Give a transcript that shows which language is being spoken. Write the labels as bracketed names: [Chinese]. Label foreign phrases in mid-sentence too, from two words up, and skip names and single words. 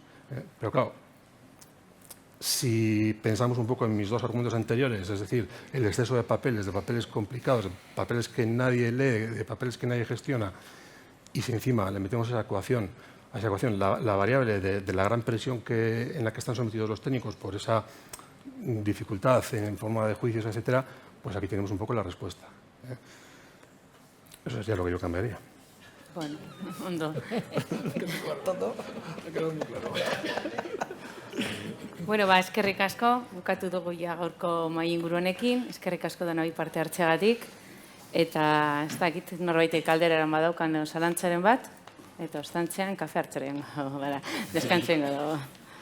[Spanish] Pero claro, si pensamos un poco en mis dos argumentos anteriores, es decir, el exceso de papeles complicados, de papeles que nadie lee, de papeles que nadie gestiona, y si encima le metemos esa ecuación a esa ecuación. La variable de la gran presión en la que están sometidos los técnicos por esa dificultad en forma de juicios, etcétera, pues aquí tenemos un poco la respuesta. Eso sería lo que yo cambiaría. [Basque] Bueno, ondo. Bueno, eskerrik asko, bukatu dugu ja gaurko mahai inguru honekin, eskerrik asko denoi parte hartzeagatik, eta ez dakit norbaitek galderaren badaukan zalantzaren bat, eta ostantzean kafe hartzaren gara, deskantzen gara.